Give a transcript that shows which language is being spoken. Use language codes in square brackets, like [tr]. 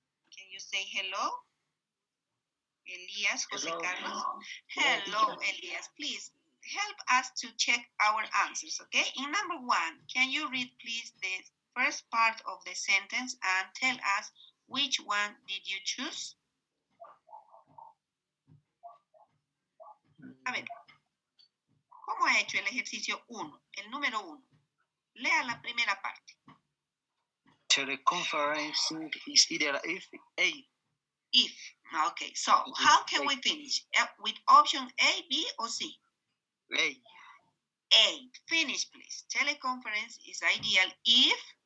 [en] Can you say hello? Elias Jose Carlos. Hello, Elias. Please help us to check our answers, okay? In number one, can you read please the first part of the sentence and tell us which one did you choose? [es] A ver, ¿cómo ha hecho el ejercicio 1? El número 1. Lea la primera parte. [en] Teleconferencing is either A. If. Okay, so how can we finish? With option A, B, or C? A. A. Finish, please. Teleconference is ideal if...